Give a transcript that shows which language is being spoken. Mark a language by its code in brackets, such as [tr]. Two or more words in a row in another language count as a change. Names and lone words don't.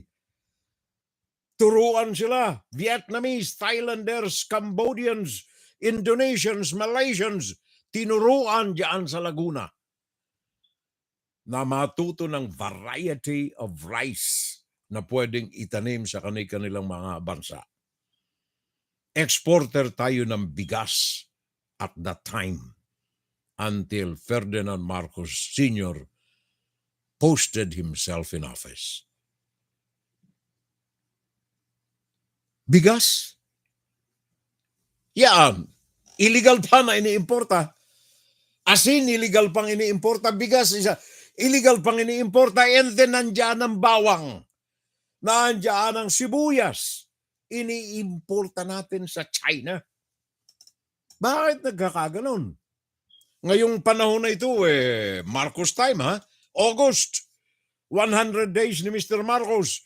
[tl] Turuan sila, Vietnamese, Thailanders, Cambodians, Indonesians, Malaysians, tinuruan diyan sa Laguna na matuto ng [en] variety of rice [tl] na pwedeng itanim sa kanilang mga bansa. Exporter tayo ng bigas [en] at that time until [tl] Ferdinand Marcos Sr. [en] posted himself in office. [tl] Bigas? Yan. Illegal pa na iniimporta. Asin, illegal pang iniimporta. Bigas, illegal pang iniimporta. [en] And then, [tl] nandiyan ang bawang. Nandiyan ang sibuyas. Iniimporta natin sa China. Bakit nagkakaganon? Ngayong panahon na ito, Marcos time, ha? August. 100 days ni Mr. Marcos.